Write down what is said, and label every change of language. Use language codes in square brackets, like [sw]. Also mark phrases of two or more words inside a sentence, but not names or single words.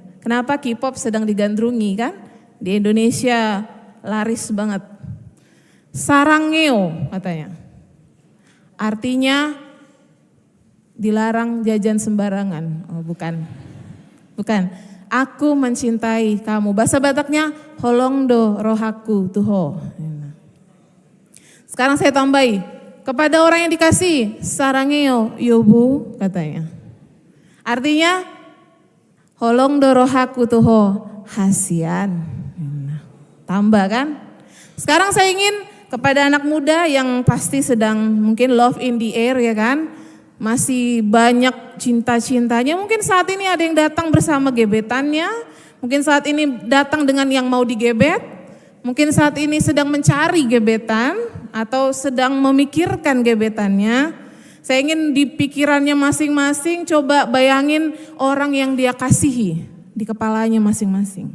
[id] Kenapa K-pop sedang digandrungi kan? Di Indonesia laris banget. Sarangeo katanya. Artinya dilarang jajan sembarangan. Oh bukan. Bukan. Aku mencintai kamu. [bbc] Bahasa Bataknya holongdo rohaku tuho. [id] Sekarang saya tambahi, kepada orang yang dikasih [ko] 사랑해 여보 [id] katanya. [bbc] Artinya holongdo rohaku tuho hasian. [id] Tambah kan? Sekarang saya ingin kepada anak muda yang pasti sedang mungkin [en] love in the air [id] ya kan? Masih banyak cinta-cintanya, mungkin saat ini ada yang datang bersama gebetannya, mungkin saat ini datang dengan yang mau digebet, mungkin saat ini sedang mencari gebetan atau sedang memikirkan gebetannya. Saya ingin di pikirannya masing-masing coba bayangin orang yang dia kasihi di kepalanya masing-masing.